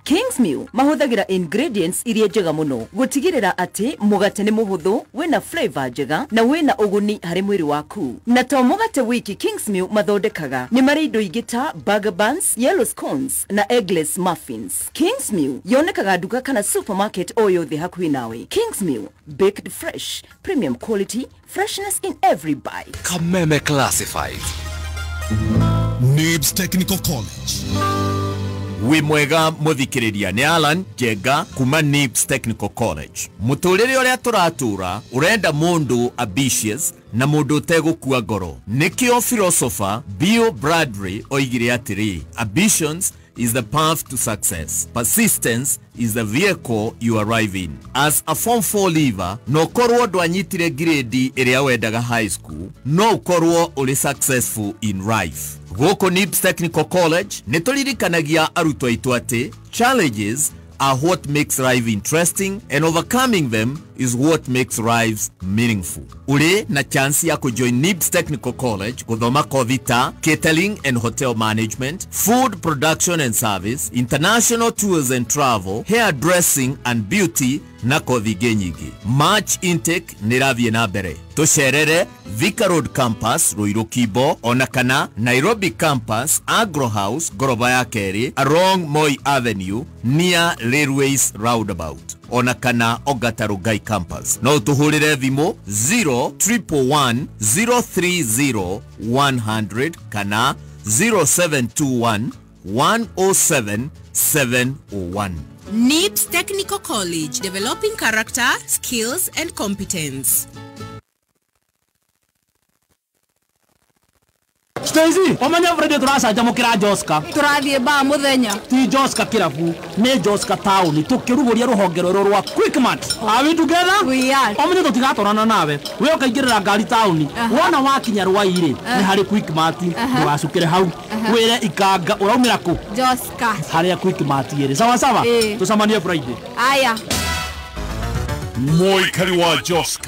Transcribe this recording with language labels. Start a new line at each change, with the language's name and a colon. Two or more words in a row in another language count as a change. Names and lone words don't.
Kikuyu: Kingsmill mahuthagira ingredients iria njega muno gutigirira ati mugate ni muhuthu we na flavor njega na we na uguni hari mwiri waku. Na to mugate wiki Kingsmill mathondekaga ni mari indo ingita
English: burger buns, yellow scones
Kikuyu: na
English: eggless muffins.
Kikuyu: Kingsmill yonekaga duka kana supermarket o yothe hakuhi nawe.
English: Kingsmill baked fresh, premium quality, freshness in every bite. Kameme Classified. NIBS Technical College.
Kikuyu: We mwega muthikiriria ni Alan Jega kuma NIBS Technical College. Muturire uria turatura urenda mundu ambitious na mundu utegukua ngoro. Nikio philosopher Bill Bradbury oigire atiri,
English: ambitions is the path to success. Persistence is the vehicle you arrive in. As a Form 4 leaver,
Kikuyu: no korwo dwanyitire grade iria wendaga
English: high school,
Kikuyu: no korwo uli
English: successful in life.
Kikuyu: Goko NIBS Technical College, nituririkanagia arutwo aitu ati,
English: challenges are what makes life interesting and overcoming them is what makes lives meaningful.
Kikuyu: Uli na chance ya kujoin NIBS Technical College kuthoma kothi ta
English: catering and hotel management, food production and service, international tours and travel, hairdressing and beauty
Kikuyu: na kothi nyingi.
English: March intake
Kikuyu: niravie na mbere. Tucerere Thika Road Campus Ruiru Kibo ona kana Nairobi Campus Agro House goroba ya keri
English: along Moi Avenue near Railways Roundabout
Kikuyu: ona kana Ogatarugai Campus. No tuhurire thimu 031030100 kana 0721107701.
English: NIBS Technical College, developing character, skills and competence.
Kikuyu: Stacy, omanya Freddy turasanja mukira Joska. Turathie ba muthenya. Ti Joska kirabu, ni Joska town. Tukiruguria ruhongero rwa Quickmart.
English: Are we together? We are.
Kikuyu: Omanya tutigatorana nawe. We ukaingirira ngari town. Wona wakinya rwaire, ni hari Quickmart. Ndugacukire hau. Wire ikanga uraumira ku? Joska. Hari Quickmart ire.
Swahili: Sawa sawa.
Kikuyu: Tusamanie Friday. Aya. Moikari wa Joska.